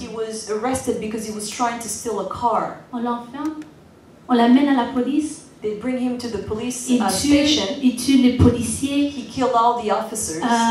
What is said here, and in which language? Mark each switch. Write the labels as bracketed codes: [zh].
[en] He was arrested because he was trying to steal a car. [fr] On l'enferme, on l'amène à la police, [en] They bring him to the police [fr] il [en] station. [fr] tue les policiers. [en] He killed all the officers.